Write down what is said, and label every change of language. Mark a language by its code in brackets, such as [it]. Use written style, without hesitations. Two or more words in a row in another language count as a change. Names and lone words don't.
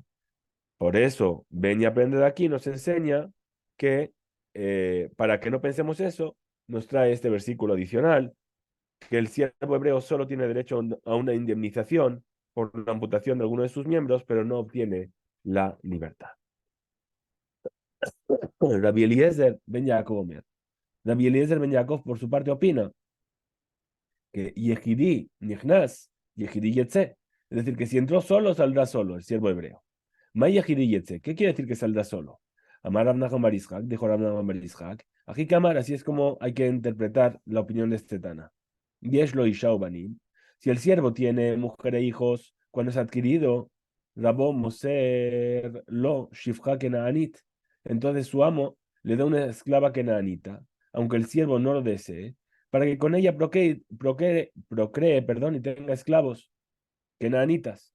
[es] Por eso, ven y aprende de aquí, nos enseña que para que no pensemos eso, nos trae este versículo adicional, que el siervo hebreo solo tiene derecho a una indemnización por la amputación de alguno de sus miembros, pero no obtiene la libertad. [he] Rabbi Eliezer ben Yaakov Omer. [es] Rabbi Eliezer ben Yaakov, por su parte, opina que [he] יחידי, נכנס, יחידי יוצא. [es] Es decir, que si entró solo, saldrá solo el siervo hebreo. [he] מה יחידי יוצא. [es] ¿Qué quiere decir que saldrá solo? Amar Rav Nachman bar Yitzhak, dijo Rav Nachman bar Yitzhak. [arc] הכי קאמר, [es] así es como hay que interpretar la opinión de este Tana. [he] יש לו אשה ובנים. [es] Si el siervo tiene mujer e hijos, cuando es adquirido, [he] רבו מוסר לו שפחה כנענית. [es] Entonces su amo le da una esclava kenaanita, aunque el siervo no lo desee, para que con ella procree, perdón, y tenga esclavos, kenanitas.